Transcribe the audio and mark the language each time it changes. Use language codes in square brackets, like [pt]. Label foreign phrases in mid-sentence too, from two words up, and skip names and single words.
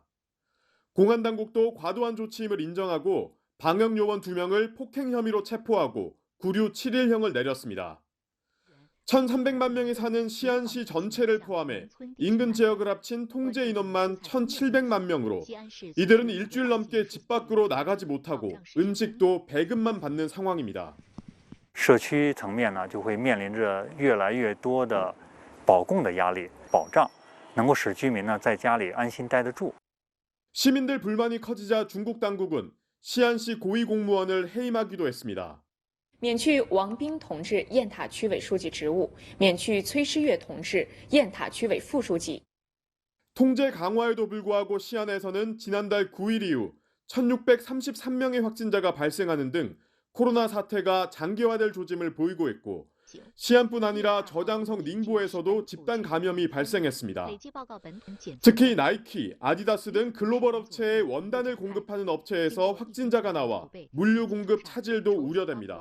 [ko] 공안 당국도 과도한 조치임을 인정하고 방역 요원 2명을 폭행 혐의로 체포하고 구류 7일형을 내렸습니다. 1,300만 명이 사는 시안시 전체를 포함해 인근 지역을 합친 통제 인원만 1,700만 명으로 이들은 일주일 넘게 집 밖으로 나가지 못하고 음식도 배급만 받는 상황입니다. [zh] 社区层面呢，就会面临着越来越多的保供的压力，保障能够使居民呢在家里安心待得住。 [ko] 시민들 불만이 커지자 중국 당국은 시안시 고위 공무원을 해임하기도 했습니다. [zh] 免去王斌同志雁塔区委书记职务，免去崔诗月同志雁塔区委副书记。 [ko] 통제 강화에도 불구하고 시안에서는 지난달 9일 이후 1,633명의 확진자가 발생하는 등 코로나 사태가 장기화될 조짐을 보이고 있고 시안뿐 아니라 저장성 닝보에서도 집단 감염이 발생했습니다. 특히 나이키, 아디다스 등 글로벌 업체에 원단을 공급하는 업체에서 확진자가 나와 물류 공급 차질도 우려됩니다.